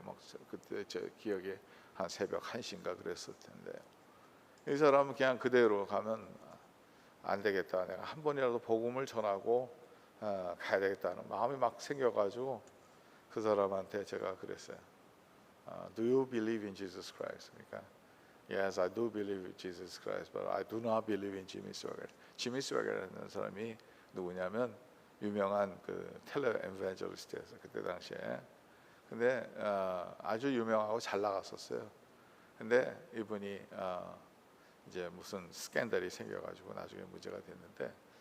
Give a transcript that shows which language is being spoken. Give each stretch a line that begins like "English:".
Korean: 막 그때 제 기억에 한 새벽 1시인가 그랬을 텐데, 이 사람은 그냥 그대로 가면 안 되겠다, 내가 한 번이라도 복음을 전하고 가야 되겠다는 마음이 막 생겨가지고 그 사람한테 제가 그랬어요.
English: Do you believe in Jesus Christ?
Korean: 그러니까
English: Yes, I do believe in Jesus Christ, but I do not believe in Jimmy Swaggart.
Korean: 지미 스웨거라는 사람이 누구냐면 유명한 그 텔레 에반젤리스트였어요, 그때 당시에. 근데 아주 유명하고 잘 나갔었어요. 근데 이분이 이제 무슨 스캔들이 생겨가지고 나중에 문제가 됐는데,